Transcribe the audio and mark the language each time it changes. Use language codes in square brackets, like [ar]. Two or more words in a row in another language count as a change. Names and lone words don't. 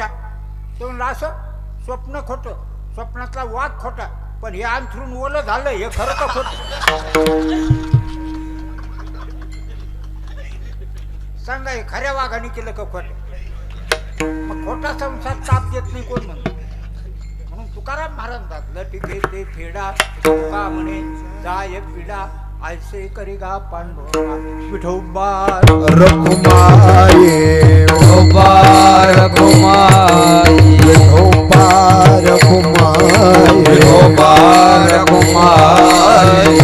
[mr] तो म्हणला असं स्वप्न खोटं, स्वप्नातला वाघ खोटा, पण हे अंथरून ओलं झालं, हे खरं का खोटं? सांगा, हे खऱ्या वाघाने केलं का खोटं? मग खोटा संसार ताप देत नाही कोण म्हणतो? म्हणून तुकाराम महाराज लटिके ते फेडा, तुका म्हणे जाय पिडा, ऐसे करिगा पांडुरंगा. विठोबा रघुमाये, विठोबा रघुमाई, विठोबा रघुमाये, विठोबा रघुमाई,